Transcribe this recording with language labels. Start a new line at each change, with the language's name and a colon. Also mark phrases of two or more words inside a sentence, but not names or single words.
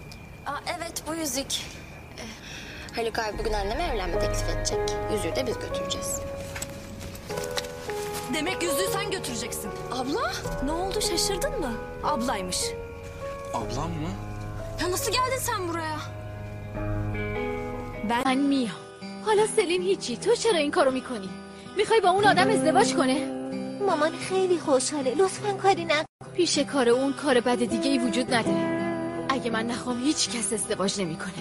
Turkish: Aa, evet bu yüzük. Haluk abi bugün anneme evlenme teklif edecek. Yüzüğü de biz götüreceğiz. Demek yüzüğü sen götüreceksin. Abla ne oldu şaşırdın mı? Ablaymış. Ablam mı? Ya nasıl geldin sen buraya?
Persian: من میام. حالا سلیم هیچی. تو چرا این کارو میکنی؟ میخوای با اون آدم ازدواج کنه؟ مامان خیلی خوشحاله. لطفاً کاری نکن. پیش کار اون کار بد دیگه ای وجود نداره. اگه من نخوام هیچ کس ازدواج نمیکنه.